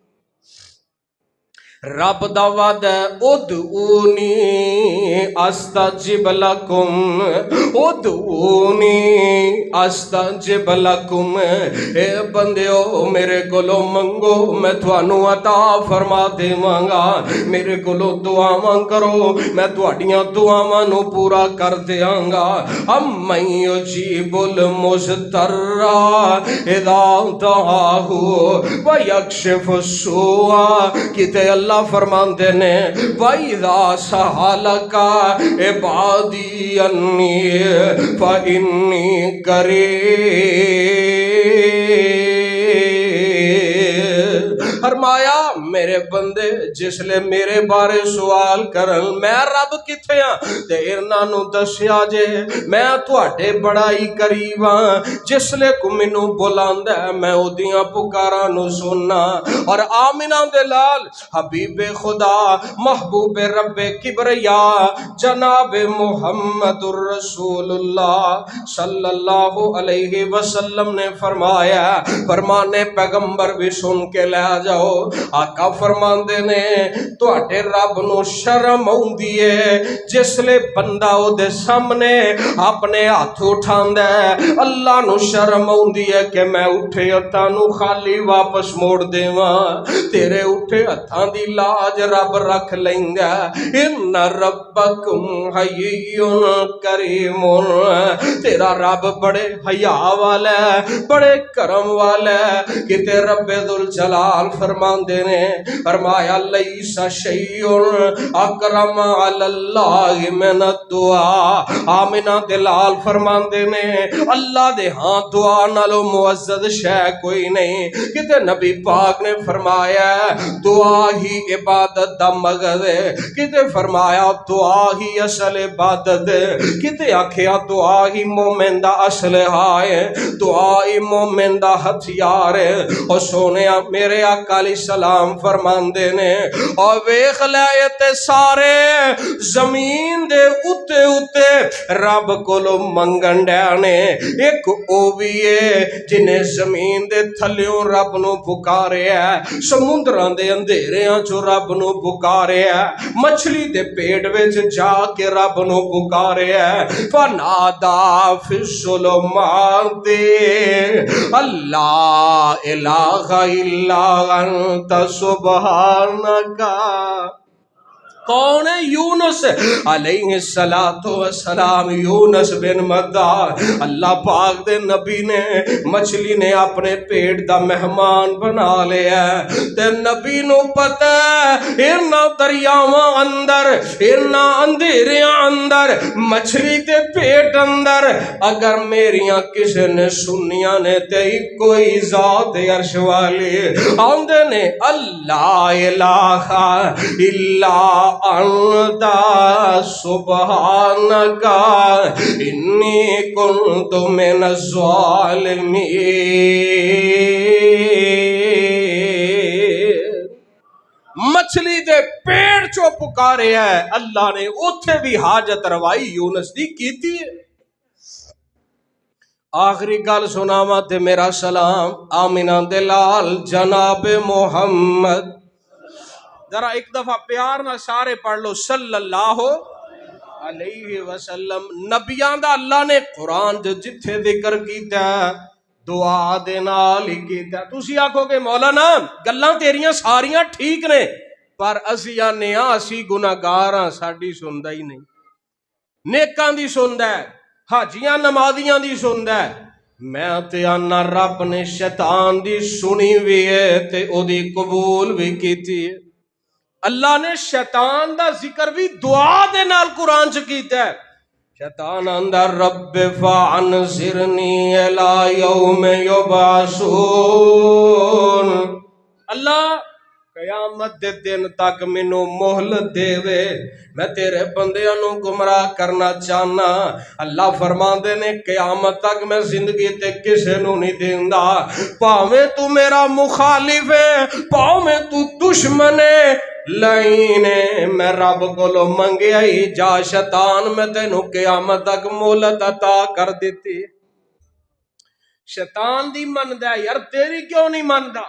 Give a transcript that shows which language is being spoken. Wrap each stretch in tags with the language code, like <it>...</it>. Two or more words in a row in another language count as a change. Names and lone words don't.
<ar>رب دا وعدہ ادعونی استجب لکم، ادعونی استجب لکم،</ar> <pa>اے بندیو میرے کولو منگو میں تھانو عطا فرما دیواں گا، میرے کولو دعاواں کرو میں تہاڈیاں دعاواں نو پورا کر دیاں گا،</pa> <ar>امن یجیب المضطر اذا دعاہ ویکشف السوء،</ar> <pa>کتے اللہ اللہ فرماندے نے</pa> <ar>وَإِذَا سَأَلَكَ عِبَادِي أَنِّي فَإِنِّي قَرِيبٌ۔</ar> <pa>فرمایا میرے بندے جس لے میرے بارے سوال کرن میں رب کتھے ہاں تے انہاں نوں دسیا جے میں تواڈے بڑا ہی قریب ہاں، جس لے کو مینوں بلاندا ہے میں اودیاں پکاراں نوں سننا۔ اور آمنہ دے لال حبیب خدا محبوب رب کبریا جناب محمد الرسول اللہ</pa> <ar>صلی اللہ علیہ</ar> <pa>وسلم نے فرمایا، فرمانے پیغمبر بھی سن کے لے جاؤ، آقا فرماندے نے تواڈے رب نو شرم آوندی ہے جس لے بندہ او دے سامنے اپنے ہاتھ اٹھاندا ہے، اللہ نو شرم آوندی ہے کہ میں اٹھے ہتھاں نو خالی واپس موڑ دیواں، تیرے اٹھے ہتھاں دی لاج رب رکھ لیندا۔</pa> <ar>ان ربکم حی کریم،</ar> <pa>تیرا رب بڑے حیا والا ہے، بڑے کرم والا ہے۔ کتے رب ذوالجلال فرماندے نے فرمایا</pa> <ar>لیس شیء اکرم علی اللہ من الدعاء،</ar> <pa>آمنہ دلال فرماندے نے اللہ دے ہاں دعا نالو معزز شے کوئی نہیں۔ کتے نبی پاک نے فرمایا دعا ہی عبادت دا مغز ہے، کتے فرمایا دعا ہی اصل عبادت ہے، کتے آکھیا دعا ہی مومن دا اسلحہ ہے، دعا ہی مومن دا ہتھیار ہے۔ اور سونیا میرے آقا</pa> <ar>علیہ السلام</ar> <pa>فرماندے نے اور ویکھ لے تے سارے زمین دے اتے اتے رب کولو منگن ڈے نے، ایک او بھی ہے جنہیں زمین دے تھلیوں رب نو پکارے ہے، سمندراں دے اندھیریاں چو رب نو پکارے ہے، مچھلی دے پیٹ وچ جا کے رب نو پکارے ہے،</pa> <ar>فنادا فی الظلمات اللہ الہ الا انت سبحانک۔</ar> <pa>کون ہے؟ یونس</pa> <ar>علیہ السلام،</ar> <pa>یونس بن مدہ، اللہ پاک دے نبی نے مچھلی نے اپنے پیٹ دا مہمان بنا لیا تے نبی نو پتہ ہے انہاں دریاواں اندر انہاں اندھیریاں اندر مچھلی دے پیٹ اندر اگر میریاں کسے نے سنیاں نے تے کوئی ذات عرش والی آندے نے</pa> <ar>اللہ الہ الا انت سبحانک انی کنت من الظالمین۔</ar> <pa>مچھلی دے پیڑ چو پکارے ہے اللہ نے، اتھے بھی حاجت روائی یونس دی کیتی ہے۔ آخری گل سناواں تے میرا سلام آمنہ دلال جناب محمد، ذرا ایک دفعہ پیار نہ سارے پڑھ لو</pa> <ar>صلی اللہ علیہ وسلم۔</ar> <pa>نبیان دا اللہ نے قرآن جو جتھے ذکر کیتا ہے دعا دے نال ہی کیتا ہے۔ تسی آکھو کہ مولانا گلاں تیریاں ساریاں ٹھیک نے پر اسی آنے اسی گناہگاراں ساڈی سندا ہی نہیں، نیکاں دی سندا ہے، حاجیاں نمازیاں دی سندا ہے، میں تے آنا رب نے شیطان دی سنی بھی ہے تے او دی قبول بھی کیتی ہے۔ اللہ نے شیطان دا ذکر بھی دعا دے نال قرآن چ کیتا ہے۔ شیطان اندر رب</pa> <ar>فانظرنی الی یوم یبعثون،</ar> <pa>اللہ قیامت دے دن تک مینوں مہلت دے وے، میں تیرے بندیاں نوں گمراہ کرنا چاہنا۔ اللہ فرماندے نے قیامت تک میں زندگی تے کسے نوں نہیں دیندا، پاویں تو میرا مخالف ہے پاویں تو دشمن ہے، لائنے میں رب کولو منگیا ہی جا شیطان میں تینوں قیامت تک مہلت عطا کر دیتی۔ شیطان دی مندا یار تیری کیوں نہیں مندا؟</pa>